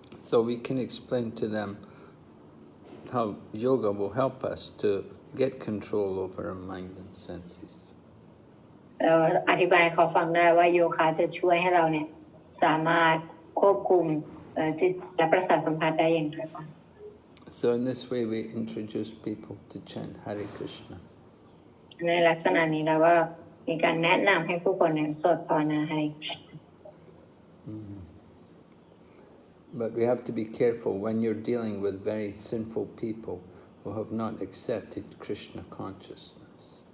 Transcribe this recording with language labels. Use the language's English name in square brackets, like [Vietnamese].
[English] So we can explain to them how yoga will help us to get control over our mind and senses. [Thai] อธิบายให้เขาฟังได้ว่าโยคะจะช่วยให้เราเนี่ยสามารถควบคุมจิตและประสาทสัมผัสได้อย่างไรบ้าง [English] So So in this way we introduce people to chant Hare Krishna. [Thai] ในลักษณะนี้เราก็มีการแนะนำให้ผู้คนเนี่ยสวดภาวนา Hare Krishna. [English] But we have to be careful when you're dealing with very sinful people who have not accepted Krishna consciousness.